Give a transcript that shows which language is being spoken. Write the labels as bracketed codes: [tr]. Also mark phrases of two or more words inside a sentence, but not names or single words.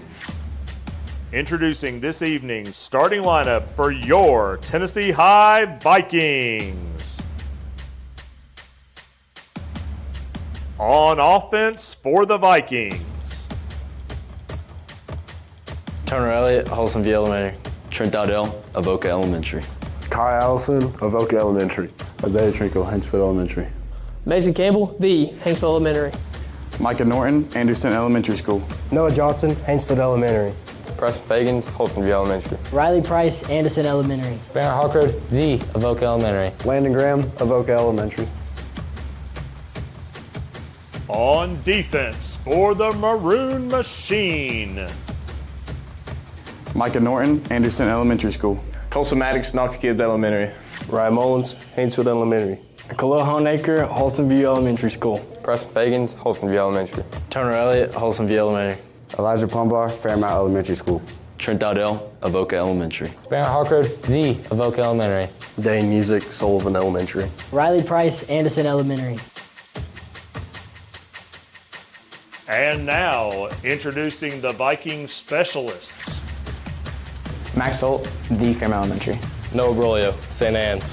[en] Introducing this evening's starting lineup for your Tennessee High Vikings. On offense for the Vikings. Turner Elliott, Holston V Elementary. Trent Dowdell, Avoca Elementary. Kai Allison, Avoca Elementary. Isaiah Trinko, Hanksville Elementary. Mason Campbell, V, Hanksville Elementary. Micah Norton, Anderson Elementary School. Noah Johnson, Hainesville Elementary. Preston Fagans, Holston V Elementary. Riley Price, Anderson Elementary. Banner Hawkroad, V, Avoca Elementary. Landon Graham, Avoca Elementary. On defense for the Maroon Machine. Micah Norton, Anderson Elementary School. Colson Maddox, Knox Gibbs Elementary. Ryan Mullins, Haynesville Elementary. Khalil Honaker, Holston V Elementary School. Preston Fagans, Holston V Elementary. Turner Elliott, Holston V Elementary. Elijah Plumbar, Fairmount Elementary School. Trent Dowdell, Avoca Elementary. Banner Hawkroad, V, Avoca Elementary. Dane Music, Sullivan Elementary. Riley Price, Anderson Elementary. And now, introducing the Vikings specialists. Max Holt, V, Fairmount Elementary. Noah Brolio, St. Anne's.